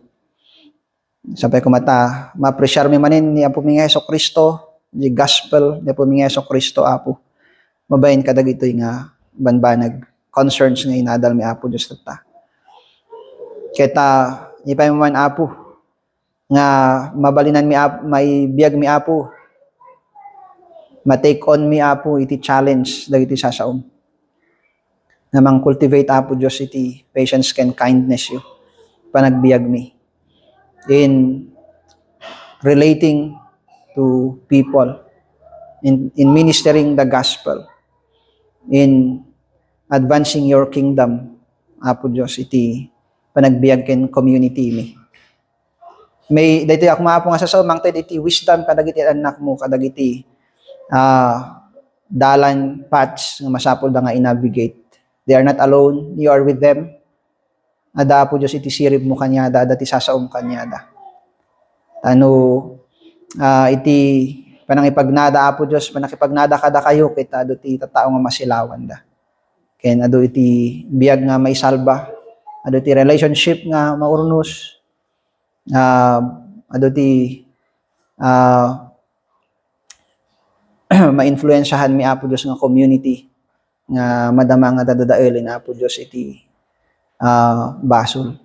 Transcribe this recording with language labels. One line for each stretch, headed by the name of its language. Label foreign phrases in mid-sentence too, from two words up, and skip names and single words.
Iloko: Sapay kumata, ma-appreciate mi manin ni Apo mi nga Jesucristo, di gospel ni Apo mi nga Jesucristo, Apo. Mabayin ka dagitoy nga banbanag concerns nga inadal mi Apo Diyos tata. Kita, ipay mo man Apo, nga mabalinan mi Apo, may biyag mi Apo, ma-take on mi Apo, iti challenge, dagiti sasaom. Namang cultivate Apo Diyos iti patience ken kindness yu, panagbiag mi.
English: In relating to people, in ministering the gospel, in advancing your kingdom,
Iloko: Apo Diyos, iti panagbiag ken community mi. May daytoy ako maapo nga sasaw mangted iti wisdom kadagiti anak mo kadagiti dalan paths nga masapol da nga i-navigate.
English: They are not alone, you are with them.
Iloko: Ada Apo Diyos iti sirib mo kanyada, dati sasaom kanyada. Iti panangipagnada Apo Diyos, panakipagnada kada kayo, kita ado ti tatao nga masilawan da. Ken ado iti biag nga may salba, ado ti relationship nga maurnos, ado ti ma-influensyahan mi Apo Diyos nga community, nga madama nga dadadaelin Apo Diyos iti basol.